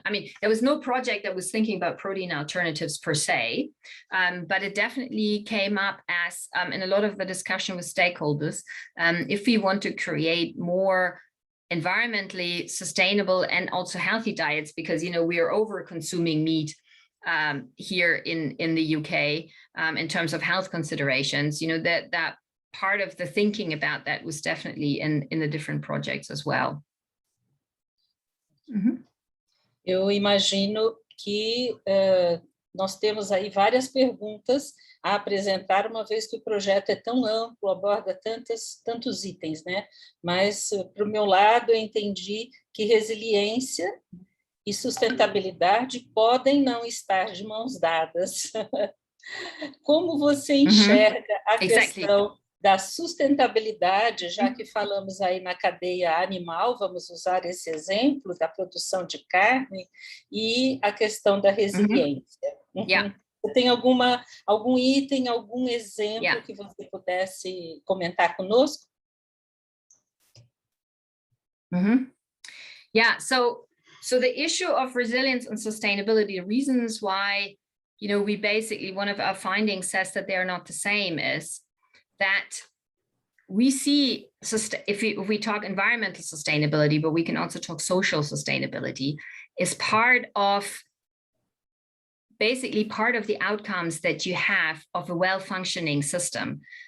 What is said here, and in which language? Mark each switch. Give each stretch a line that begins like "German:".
English: I mean, there was no project that was thinking about protein alternatives per se, but it definitely came up as in a lot of the discussion with stakeholders, if we want to create more environmentally sustainable and also healthy diets, because, you know, we are over consuming meat here in the UK in terms of health considerations, you know, that part of the thinking about that was definitely in the different projects as well.
Portuguese: Eu imagino que nós temos aí várias perguntas a apresentar, uma vez que o projeto é tão amplo, aborda tantos itens, né? Mas, para o meu lado, eu entendi que resiliência e sustentabilidade podem não estar de mãos dadas. Como você enxerga a questão da sustentabilidade, já que falamos aí na cadeia animal, vamos usar esse exemplo da produção de carne, e a questão da resiliência? Você tem algum item, algum exemplo que você pudesse comentar conosco?
English: Yeah, so the issue of resilience and sustainability, the reasons why, you know, we basically, one of our findings says that they are not the same, is that we see, if we talk environmental sustainability, but we can also talk social sustainability, is part of the outcomes that you have of a well-functioning system.